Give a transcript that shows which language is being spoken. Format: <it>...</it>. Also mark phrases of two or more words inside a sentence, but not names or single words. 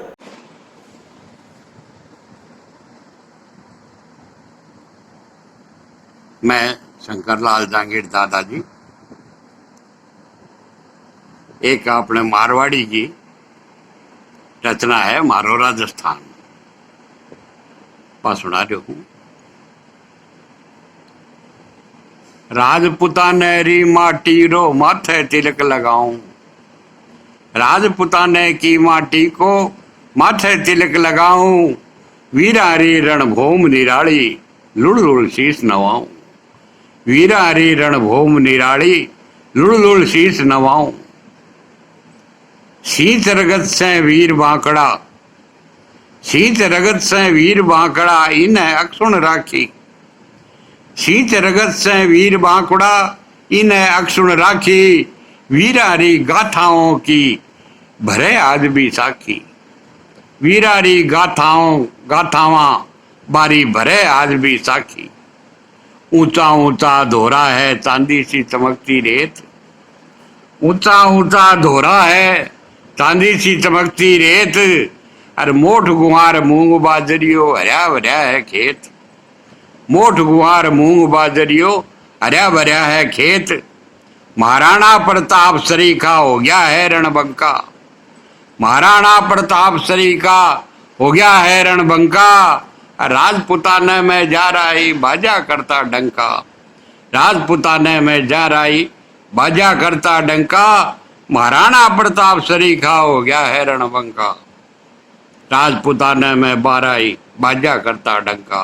<hi>मैं शंकरलाल जांगीड़ दादाजी, एक अपने मारवाड़ी की रचना है मारो राजस्थान पा सुना रही हूँ।</hi> <mwr>राजपुताने री माटी रो माथे तिलक लगाऊं,</mwr> <hi>राजपुताने की माटी को माथे तिलक लगाऊं,</hi> <mwr>वीरारी रणभूम निराली लुड़ लुड़ शीस नवाऊं, वीरारी रणभूम निराली लुड़ लुड़ शीस नवाऊं। शीत रगत से वीर बांकड़ा, शीत रगत से वीर बांकड़ा, इन्हें अक्षुण राखी। शीत रगत से वीर बांकुड़ा, इन्हें अक्षुण राखी, वीरारी गाथाओं की भरे आज भी साखी। वीरारी गाथावा बारी भरे आज भी साखी। ऊंचा ऊंचा धोरा है चांदी सी चमकती रेत, ऊंचा ऊंचा धोरा है चांदी सी चमकती रेत। अरे मोठ गुहार मूंग बाजरियो हरिया भरिया है खेत, मोठ गुहार मूंग बाजरियो हरिया भरिया है खेत। महाराणा प्रताप सरीखा हो गया है रणबंका, महाराणा प्रताप श्री का हो गया है रणबंका, राजपुताने में जा रही बाजा करता डंका, राजपुताने में जा रही बाजा करता डंका, महाराणा प्रताप श्री का हो गया है रणबंका, राजपुताने में बाराई बाजा करता डंका।</mwr>